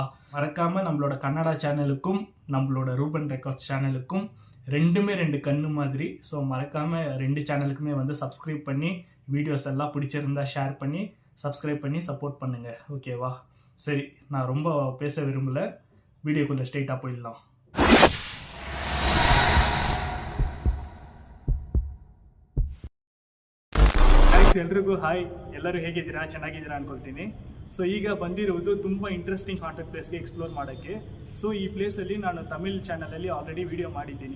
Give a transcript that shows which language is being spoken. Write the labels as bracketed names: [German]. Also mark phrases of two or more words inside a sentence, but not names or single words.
[Tamil] மறக்காமல் நம்மளோட கன்னடா சேனலுக்கும் நம்மளோட ரூபன் ரெக்கார்ட்ஸ் சேனலுக்கும் ரெண்டுமே 2 கண்ணு மாதிரி. ஸோ மறக்காமல் 2 சேனலுக்குமே வந்து சப்ஸ்கிரைப் பண்ணி வீடியோஸ் எல்லாம் பிடிச்சிருந்தா ஷேர் பண்ணி சப்ஸ்கிரைப் பண்ணி சப்போர்ட் பண்ணுங்க, ஓகேவா? சரி, நான் ரொம்ப பேச விரும்பல, வீடியோக்குள்ளே ஸ்ட்ரெயிட்டாக போயிடலாம். [Kannada] ಎಲ್ರಿಗೂ ಹಾಯ್. ಎಲ್ಲರೂ ಹೇಗಿದ್ದೀರಾ? ಚೆನ್ನಾಗಿದ್ದೀರಾ ಅನ್ಕೊಳ್ತೀನಿ. ಸೊ ಈಗ ಬಂದಿರುವುದು ತುಂಬ [English] interesting haunted [Kannada] ಪ್ಲೇಸ್ಗೆ ಎಕ್ಸ್ಪ್ಲೋರ್ ಮಾಡೋಕ್ಕೆ. ಸೊ ಈ ಪ್ಲೇಸಲ್ಲಿ ನಾನು ತಮಿಳ್ ಚಾನಲಲ್ಲಿ [English] already video [Kannada] ಮಾಡಿದ್ದೀನಿ.